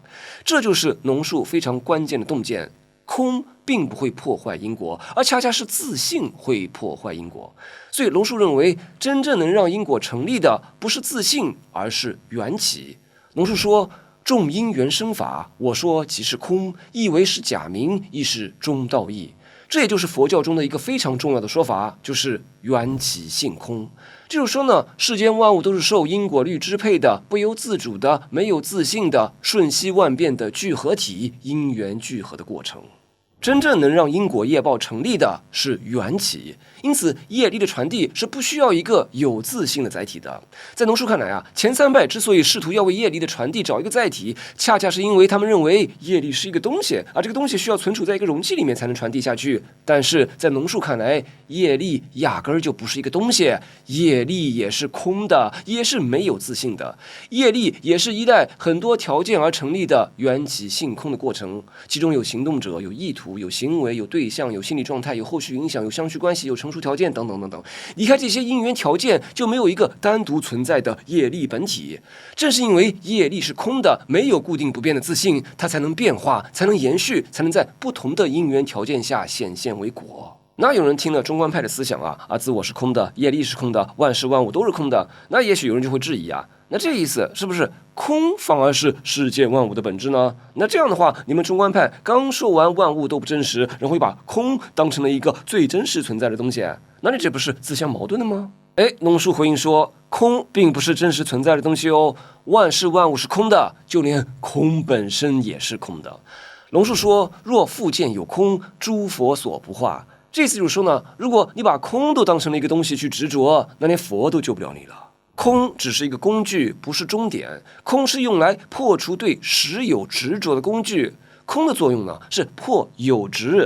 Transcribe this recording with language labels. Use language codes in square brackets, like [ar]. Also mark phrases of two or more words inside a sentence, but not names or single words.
[zh] 這就是龍樹非常關鍵的洞見，空並不會破壞因果，而恰恰是自性會破壞因果。所以龍樹認為，真正能讓因果成立的不是自性，而是緣起。龍樹說，眾因緣生法，我說即是空，亦為是假名，亦是中道義。這也就是佛教中的一個非常重要的說法，就是缘起性空。就是說呢，世間萬物都是受因果律支配的，不由自主的，没有自性的，瞬息萬变的聚合体，因缘聚合的過程。真正能讓因果業報成立的是缘起，因此業力的傳遞是不需要一個有自性的載體的。在農叔看來啊，前三派之所以試圖要為業力的傳遞找一個載體，恰恰是因為他們認為業力是一個東西，而這個東西需要存儲在一個容器裡面才能傳遞下去。但是在農叔看來，業力壓根兒就不是一個東西，業力也是空的，也是沒有自性的。業力也是依賴很多條件而成立的緣起性空的過程，其中有行動者，有意圖，有行為，有对象，有心理狀態，有後續影響，有相續關係，有成熟條件等等等等。離開這些因緣條件，就沒有一個單獨存在的業力本體。正是因為業力是空的，沒有固定不變的自性，它才能變化，才能延續，才能在不同的因緣條件下顯現為果。那有人聽了中觀派的思想啊，自我是空的，業力是空的，萬事萬物都是空的，那也許有人就會質疑啊，那這意思是不是空反而是世界萬物的本質呢？那這樣的話，你們中觀派剛說完萬物都不真實，然後又把空當成了一個最真實存在的東西，那你這不是自相矛盾的嗎？農叔回應說，空並不是真實存在的東西哦，萬事萬物是空的，就連空本身也是空的。龍樹說，若復見有空，諸佛所不化。這次就是說呢，如果你把空都當成了一個東西去執着，那連佛都救不了你了。空只是一個工具，不是終點。空是用來破除對實有執着的工具。空的作用呢，是破有執。